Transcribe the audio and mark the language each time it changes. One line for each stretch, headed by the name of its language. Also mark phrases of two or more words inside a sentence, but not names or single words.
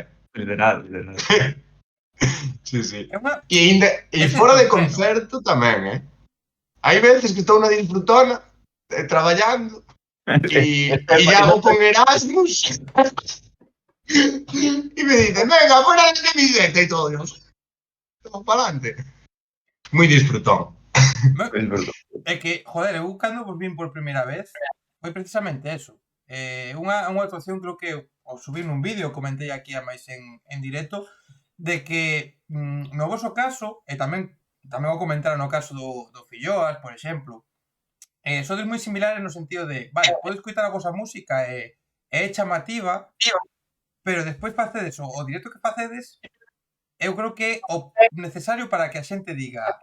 Galician: Literal.
Spanish: Sí, sí.
Galician: É unha E fora de concerto tamén, Hai veces que estou na disfrutona, traballando, e hago con Erasmus, e me dicen,
Spanish: venga, fuera la camiseta
Galician: e todo, Dios.
Spanish: Estamos para adelante.
Galician: Moi disfrutón.
Spanish: Es verdad.
Galician: É que, joder, eu cando vos vin por primeira vez foi precisamente eso. Unha actuación, creo que ao subir nun vídeo, comentei aquí a máis en directo, de que no voso caso, e tamén o comentaron no caso do Filloas, por exemplo, sodes moi similares no sentido de, vale, podes escoitar a vosa música e é chamativa, pero despois facedes o directo que facedes, eu creo que o necesario para que a xente diga,